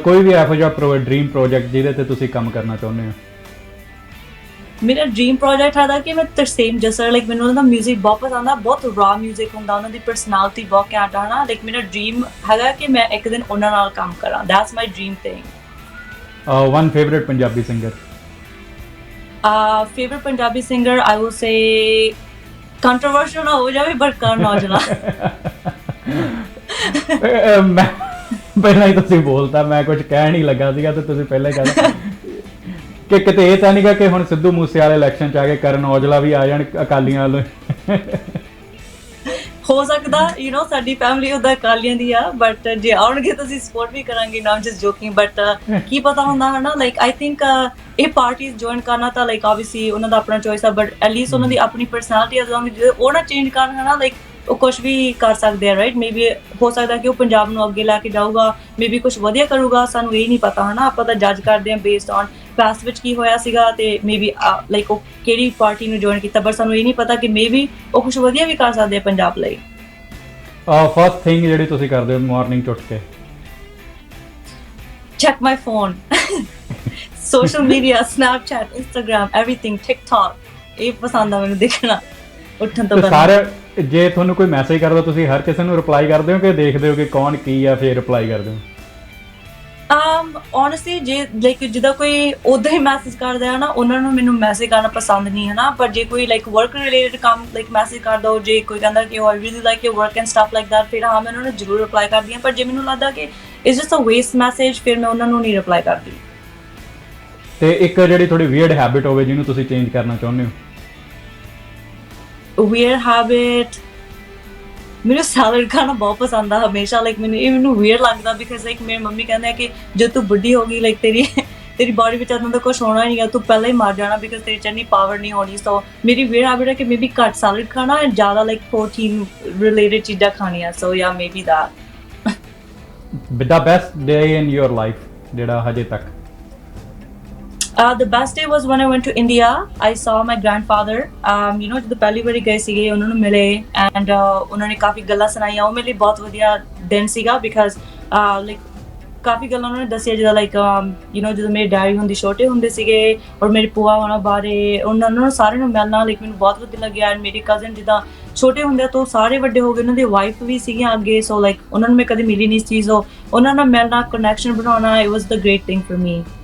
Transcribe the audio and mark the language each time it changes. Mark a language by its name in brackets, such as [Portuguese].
[Punjabi] ਕੋਈ ਵੀ ਇਹੋ ਜਿਹਾ ਡ੍ਰੀਮ ਪ੍ਰੋਜੈਕਟ ਜਿਹਦੇ ਤੇ ਤੁਸੀਂ ਕੰਮ ਕਰਨਾ ਚਾਹੁੰਦੇ ਹੋ ਮੇਰਾ ਡ੍ਰੀਮ ਪ੍ਰੋਜੈਕਟ ਹੈਗਾ ਕਿ ਮੈਂ ਤਰਸੇਮ ਜਸਰ ਲਾਈਕ ਮੈਨੂੰ ਉਹਨਾਂ ਦਾ 뮤직 ਬਹੁਤ ਪਸੰਦ ਆ ਬਹੁਤ ਰਾ 뮤직 ਹੁੰਦਾ ਉਹਨਾਂ ਦੀ ਪਰਸਨੈਲਿਟੀ ਬਹੁਤ ਘੈਂਟ ਆ ਨਾ ਲਾਈਕ ਮੇਰਾ ਡ੍ਰੀਮ ਹੈਗਾ ਕਿ ਮੈਂ ਇੱਕ ਦਿਨ ਉਹਨਾਂ ਨਾਲ ਕੰਮ ਕਰਾਂ that's my dream thing [English] one favourite Punjabi singer favorite Punjabi singer, I will say controversial [Punjabi] ਨਾ ਹੋ ਜਾਵੇ [English] but Karan Aujla [Punjabi] ਮੈਂ ਪਹਿਲਾਂ ਹੀ ਤੁਸੀਂ ਬੋਲਤਾ ਮੈਂ ਕੁਝ ਕਹਿ ਨਹੀਂ ਲੱਗਾ ਸੀਗਾ ਤੇ ਤੁਸੀਂ ਪਹਿਲਾਂ ਹੀ ਕਹਿ ਕਿ ਕਿਤੇ ਇਹ ਤਾਂ ਨਹੀਂਗਾ ਕਿ ਹੁਣ ਸਿੱਧੂ ਮੂਸੇ ਵਾਲੇ ਇਲੈਕਸ਼ਨ ਚ ਆ ਕੇ ਕਰਨ ਔਜਲਾ ਵੀ ਆ ਜਾਣ ਅਕਾਲੀਆਂ ਵੱਲੋਂ ਹੋ ਸਕਦਾ ਯੂ نو ਸਾਡੀ ਫੈਮਿਲੀ ਉਹਦਾ ਅਕਾਲੀਆਂ ਦੀ ਆ ਬਟ ਜੇ ਆਉਣਗੇ ਤਾਂ ਅਸੀਂ ਸਪੋਰਟ ਵੀ ਕਰਾਂਗੇ ਨਾਟ ਜਸਟ ਜੋਕਿੰਗ ਬਟ ਕੀ ਪਤਾ ਹੁੰਦਾ ਹੈ ਨਾ ਲਾਈਕ ਆਈ ਥਿੰਕ ਇਹ ਪਾਰਟੀਜ਼ ਜੁਆਇਨ ਕਰਨਾ ਤਾਂ ਲਾਈਕ ਆਬਵੀਅਸਲੀ ਉਹਨਾਂ ਦਾ ਆਪਣਾ ਚੋਇਸ ਆ ਬਟ ਐਟ ਲੀਸਟ ਉਹਨਾਂ ਦੀ ਆਪਣੀ ਪਰਸਨੈਲਿਟੀ ਅਸ ਲੌਂਗ ਉਹ ਨਾ ਚੇਂਜ ਕਰਨ ਹੈ ਨਾ ਲਾਈਕ ਉਹ ਕੁਝ ਵੀ ਕਰ ਸਕਦੇ ਆ ਰਾਈਟ ਮੇਬੀ ਹੋ ਸਕਦਾ ਕਿ ਉਹ ਪੰਜਾਬ ਨੂੰ ਅੱਗੇ ਲੈ ਕੇ ਜਾਊਗਾ ਮੇਬੀ ਕੁਝ ਵਧੀਆ ਕਰੂਗਾ ਸਾਨੂੰ ਇਹ ਨਹੀਂ ਪਤਾ ਹੈ ਨਾ ਆਪਾਂ ਤਾਂ ਜੱਜ ਕਰਦੇ ਹਾਂ ਬੇਸਡ ਔਨ ਪਾਸਟ ਵਿੱਚ ਕੀ ਹੋਇਆ ਸੀਗਾ ਤੇ ਮੇਬੀ ਲਾਈਕ ਉਹ ਕਿਹੜੀ ਪਾਰਟੀ ਨੂੰ ਜੁਆਇਨ ਕੀਤਾ ਬਟ ਸਾਨੂੰ ਇਹ ਨਹੀਂ ਪਤਾ ਕਿ ਮੇਬੀ ਉਹ ਕੁਝ ਵਧੀਆ ਵੀ ਕਰ ਸਕਦੇ ਆ ਪੰਜਾਬ ਲਈ ਫਸਟ ਥਿੰਗ ਜਿਹੜੀ ਤੁਸੀਂ ਕਰਦੇ ਹੋ ਮਾਰਨਿੰਗ ਉੱਠ ਕੇ [English] check my phone social media snapchat instagram everything tiktok [Punjabi] ਇਹ ਪਸੰਦ ਆ ਮੈਨੂੰ ਦੇਖਣਾ ਉੱਠਣ ਤੋਂ ਪਹਿਲਾਂ ਸਾਰੇ ਜੇ ਤੁਹਾਨੂੰ ਕੋਈ ਮੈਸੇਜ ਕਰਦਾ ਤੁਸੀਂ ਹਰ ਕਿਸੇ ਨੂੰ ਰਿਪਲਾਈ ਕਰਦੇ ਹੋ ਕਿ ਦੇਖਦੇ ਹੋ ਕਿ ਕੌਣ ਕੀ ਆ ਫਿਰ ਰਿਪਲਾਈ ਕਰਦੇ ਹੋ honestly ਜੇ ਲਾਈਕ ਜਿੱਦਾਂ ਕੋਈ ਉਦਾਂ ਹੀ ਮੈਸੇਜ ਕਰਦਾ ਹੈ ਨਾ ਉਹਨਾਂ ਨੂੰ ਮੈਨੂੰ ਮੈਸੇਜ ਕਰਨਾ ਪਸੰਦ ਨਹੀਂ ਹੈ ਨਾ ਪਰ ਜੇ ਕੋਈ ਲਾਈਕ ਵਰਕ ਰਿਲੇਟਡ ਕੰਮ ਲਾਈਕ ਮੈਸੇਜ ਕਰਦਾ ਹੋ ਜੇ ਕੋਈ ਕਹਿੰਦਾ ਕਿ [English] I really like your work and stuff like that [Punjabi] ਫਿਰ ਹਾਂ ਮੈਂ ਉਹਨਾਂ ਨੂੰ ਜ਼ਰੂਰ ਰਿਪਲਾਈ ਕਰਦੀ ਹਾਂ ਪਰ ਜੇ ਮੈਨੂੰ ਲੱਗਦਾ ਕਿ [English] it's just a waste message [Punjabi] ਫਿਰ ਮੈਂ ਉਹਨਾਂ ਨੂੰ ਨਹੀਂ ਰਿਪਲਾਈ ਕਰਦੀ ਤੇ ਇੱਕ ਜਿਹੜੀ ਥੋੜੀ ਵੀਅਰਡ ਹੈਬਿਟ ਹੋਵੇ ਜਿਹਨੂੰ ਤੁਸੀਂ ਚੇਂਜ ਕਰਨਾ ਚਾਹੁੰਦੇ ਹੋ ਵੀਅਰਡ ਹੈਬਿਟ ਮੈਨੂੰ ਸੈਲਡ ਖਾਣਾ ਬਹੁਤ ਪਸੰਦ ਆ ਹਮੇਸ਼ਾ ਲਾਈਕ ਮੈਨੂੰ ਵੀਅਰਡ ਲੱਗਦਾ ਬਿਕਾਜ਼ ਲਾਈਕ ਮੇਰੀ ਮੰਮੀ ਕਹਿੰਦੇ ਆ ਕਿ ਜਦ ਤੂੰ ਬੁੱਢੀ ਹੋ ਗਈ ਲਾਈਕ ਤੇਰੀ ਬਾਡੀ ਵਿੱਚ ਇਦਾਂ ਦਾ ਕੁਝ ਹੋਣਾ ਨਹੀਂ ਆ ਤੂੰ ਪਹਿਲਾਂ ਹੀ ਮਰ ਜਾਣਾ ਬਿਕਾਜ਼ ਤੇਰੀ ਚ ਇੰਨੀ ਪਾਵਰ ਨਹੀਂ ਹੋਣੀ ਸੋ ਮੇਰੀ ਵੀਅਰਡ ਹੈਬਿਟ ਹੈ ਕਿ ਮੇਬੀ ਘੱਟ ਸੈਲਡ ਖਾਣਾ ਐਂਡ ਜ਼ਿਆਦਾ ਲਾਈਕ ਪ੍ਰੋਟੀਨ ਰਿਲੇਟਡ ਚੀਜ਼ਾਂ ਖਾਣੀਆਂ ਸੋ ਯਾ maybe that [English] the best day in your life [Punjabi] ਜਿਹੜਾ ਹਜੇ ਤੱਕ [English] the best day was when I went to India. I saw my grandfather. [Punjabi] You know, ਜਦੋਂ ਪਹਿਲੀ ਵਾਰੀ ਗਏ ਸੀਗੇ ਉਹਨਾਂ ਨੂੰ ਮਿਲੇ and ਉਹਨਾਂ ਨੇ ਕਾਫੀ ਗੱਲਾਂ ਸੁਣਾਈਆਂ ਉਹ ਮੇਰੇ ਲਈ ਬਹੁਤ ਵਧੀਆ ਦਿਨ ਸੀਗਾ because like ਕਾਫੀ ਗੱਲਾਂ ਉਹਨਾਂ ਨੇ ਦੱਸਿਆ ਜਿੱਦਾਂ ਲਾਈਕ ਯੂ نو ਜਦੋਂ ਮੇਰੇ ਡੈਡੀ ਹੁੰਦੇ ਛੋਟੇ ਹੁੰਦੇ ਸੀਗੇ ਔਰ ਮੇਰੇ ਭੂਆ ਉਹਨਾਂ ਬਾਰੇ ਉਹਨਾਂ ਨੂੰ ਸਾਰਿਆਂ ਨੂੰ ਮਿਲਣਾ ਲਾਈਕ ਮੈਨੂੰ ਬਹੁਤ ਵਧੀਆ ਲੱਗਿਆ ਐਂਡ ਮੇਰੇ ਕਜ਼ਨ ਜਿੱਦਾਂ ਛੋਟੇ ਹੁੰਦੇ ਤੋਂ ਸਾਰੇ ਵੱਡੇ ਹੋ ਗਏ ਉਹਨਾਂ ਦੀ ਵਾਈਫ ਵੀ ਸੀਗੀਆਂ ਅੱਗੇ ਸੋ ਲਾਈਕ ਉਹਨਾਂ ਨੂੰ ਮੈਂ ਕਦੇ ਮਿਲੀ ਨਹੀਂ ਚੀਜ਼ ਉਹਨਾਂ ਨਾਲ ਮਿਲਣਾ ਕਨੈਕਸ਼ਨ ਬਣਾਉਣਾ [English] it was the great thing for me